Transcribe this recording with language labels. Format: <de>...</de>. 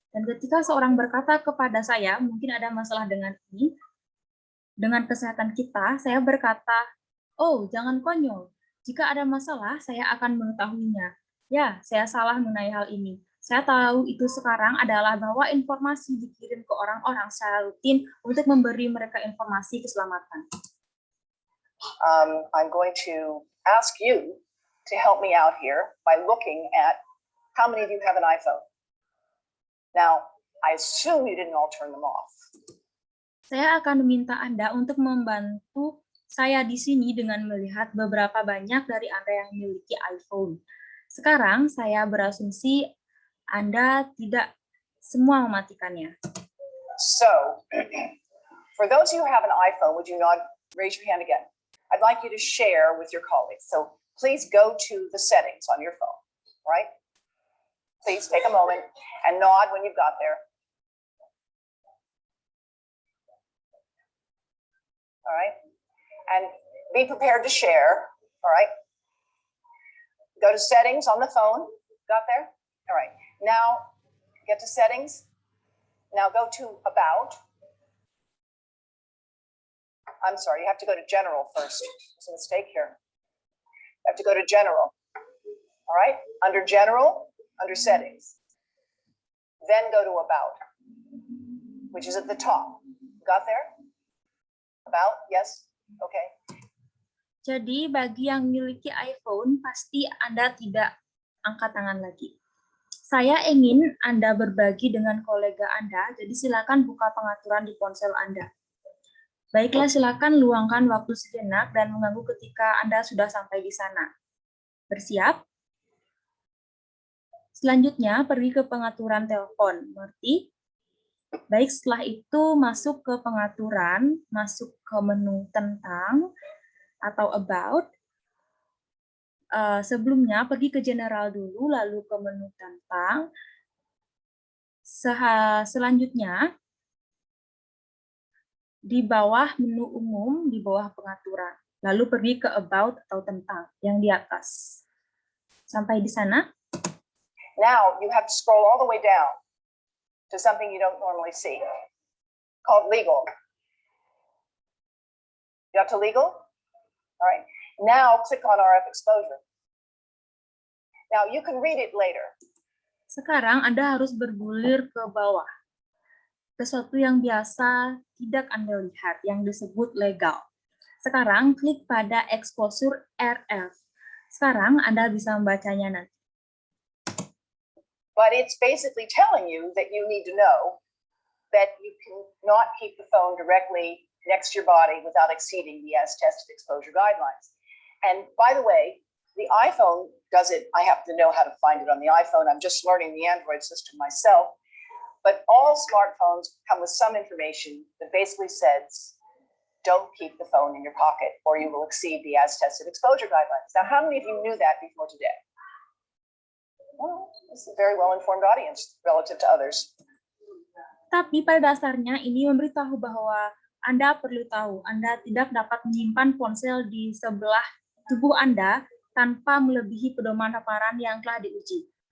<id>Dan ketika seorang berkata kepada saya, mungkin ada masalah dengan ini, dengan kesehatan kita, saya berkata, oh, jangan konyol. Jika ada masalah, saya akan mengetahuinya. Ya, saya salah mengenai hal ini. Saya tahu itu sekarang adalah bahwa informasi dikirim ke orang-orang secara rutin untuk memberi mereka informasi keselamatan.</id> <en>I'm going to ask you to help me out here by looking at how many of you have an iPhone. Now, I assume you didn't all turn them off.</en> <id>Saya akan meminta Anda untuk membantu saya di sini dengan melihat beberapa banyak dari Anda yang memiliki iPhone. Sekarang saya berasumsi Anda tidak semua mematikannya.</id> <en>So, for those who have an iPhone, would you not raise your hand again? I'd like you to share with your colleagues. So please go to the settings on your phone, right? Please take a moment and nod when you've got there. All right? And be prepared to share, all right? Go to settings on the phone. Got there? All right. Now, get to settings. Now go to about. I'm sorry, you have to go to general first. There's a mistake here. You have to go to general. All right? Under general, under settings. Then go to about, which is at the top. Got there? About? Yes? Okay.</en> <id>Jadi bagi yang memiliki iPhone, pasti Anda tidak angkat tangan lagi. Saya ingin Anda berbagi dengan kolega Anda, jadi silakan buka pengaturan di ponsel Anda. Baiklah, silakan luangkan waktu sejenak dan mengganggu ketika Anda sudah sampai di sana. Bersiap? Selanjutnya, pergi ke pengaturan telepon. Mengerti? Baik, setelah itu masuk ke pengaturan, masuk ke menu tentang atau about. Sebelumnya pergi ke general dulu, lalu ke menu tentang. Selanjutnya, di bawah menu umum, di bawah pengaturan. Lalu pergi ke about atau tentang yang di atas. Sampai di sana.</id> <en>Now you have to scroll all the way down to something you don't normally see, called legal. You got to legal? All right. Now click on RF exposure. Now you can read it later.</en> <id>Sekarang Anda harus bergulir ke bawah. Sesuatu yang biasa tidak Anda lihat, yang disebut legal. Sekarang klik pada exposure RF. Sekarang Anda bisa membacanya nanti.</id> <en>But it's basically telling you that you need to know that you cannot keep the phone directly next to your body without exceeding the as-tested exposure guidelines. And by the way, the iPhone does it. I happen to know how to find it on the iPhone. I'm just learning the Android system myself. But all smartphones come with some information that basically says, don't keep the phone in your pocket or you will exceed the as-tested exposure guidelines. Now, how many of you knew that before today? Well, this is a very well-informed audience relative to others.</en> <id>Tapi pada dasarnya ini memberitahu bahwa Anda perlu tahu, Anda tidak dapat menyimpan ponsel di sebelah tubuh Anda tanpa melebihi pedoman paparan yang telah diuji.</id>